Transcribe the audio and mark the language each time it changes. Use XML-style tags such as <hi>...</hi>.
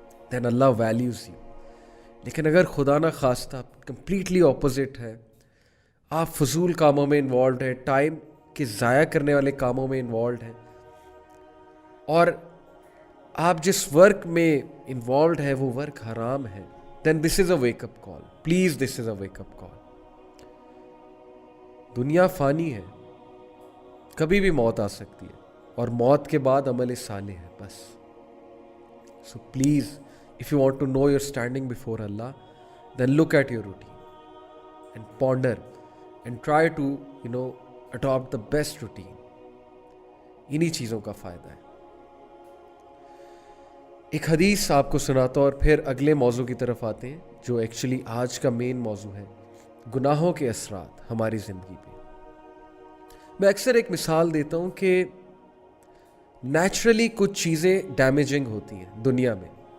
<en>Then Allah values you.</en> <hi>लेकिन अगर खुदा ना खास्ता कंप्लीटली ऑपोजिट है, आप फजूल कामों में इन्वॉल्व हैं, टाइम के ज़ाया करने वाले कामों में इन्वॉल्व हैं, और आप जिस वर्क में इन्वॉल्व है वो वर्क हराम है,</hi> <en>Then this is a wake up call. Please, this is a wake up call.</en> <hi>दुनिया फ़ानी है, कभी भी मौत आ सकती है, और मौत के बाद अमल साले है बस. So please,</hi> <en>if you want to know you're standing before Allah, then look at your routine and ponder and try to adopt the best routine.</en> <hi>इन्हीं चीज़ों का फ़ायदा है. एक हदीस आपको सुनाता हूं और फिर अगले मौजू की तरफ आते हैं, जो एक्चुअली आज का मेन मौजू है, गुनाहों के असरात हमारी ज़िंदगी पे. मैं अक्सर एक मिसाल देता हूं कि नेचुरली कुछ चीज़ें डैमेजिंग होती हैं दुनिया में.</hi>